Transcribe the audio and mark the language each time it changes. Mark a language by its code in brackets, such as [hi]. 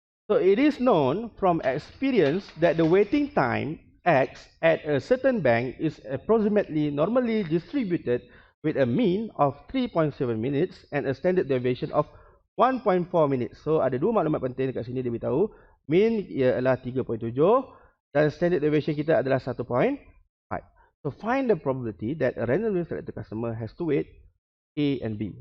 [en] So it is known from experience that the waiting time X at a certain bank is approximately normally distributed with a mean of 3.7 minutes and a standard deviation of 1.4 minutes. [ms] So ada dua maklumat penting dekat sini dia beritahu. Mean ialah 3.7 dan standard deviation kita adalah 1.5. [en] So find the probability that a randomly selected customer has to wait A and B.